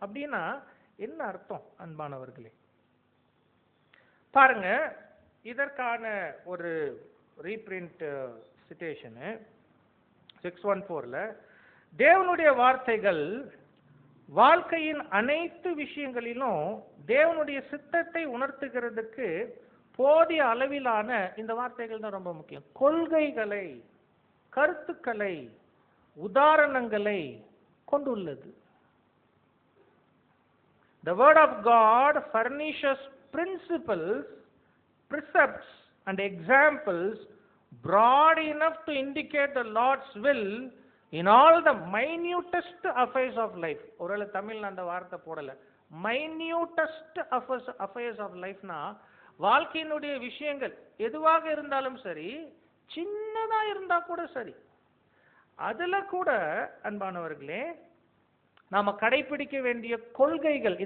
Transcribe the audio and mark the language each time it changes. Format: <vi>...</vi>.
<ta>அப்படின்னா என்ன அர்த்தம் அன்பானவர்களே? பாருங்க, இதற்கான ஒரு ரீபிரிண்ட் சிட்டேஷன் 614ல தேவனுடைய வார்த்தைகள் வாழ்க்கையின் அனைத்து விஷயங்களிலும் தேவனுடைய சித்தத்தை உணர்த்துகிறதுக்கு போதிய அளவிலான இந்த வார்த்தைகள் தான் ரொம்ப முக்கியம். கொள்கைகளை, கருத்துக்களை, உதாரணங்களை கொண்டுள்ளது.</ta> <en>The word of God furnishes principles, precepts and examples broad enough to indicate the Lord's will in all the minutest affairs of life.</en> <ta>ஒருவேளை தமிழ்ல அந்த வார்த்தை போடல. minutest affairs of lifeனா வாழ்க்கையினுடைய விஷயங்கள் எதுவாக இருந்தாலும் சரி, சின்னதா இருந்தா கூட சரி, அதுல கூட அன்பானவர்களே நாம கடைபிடிக்க வேண்டிய கொள்கைகள்.</ta>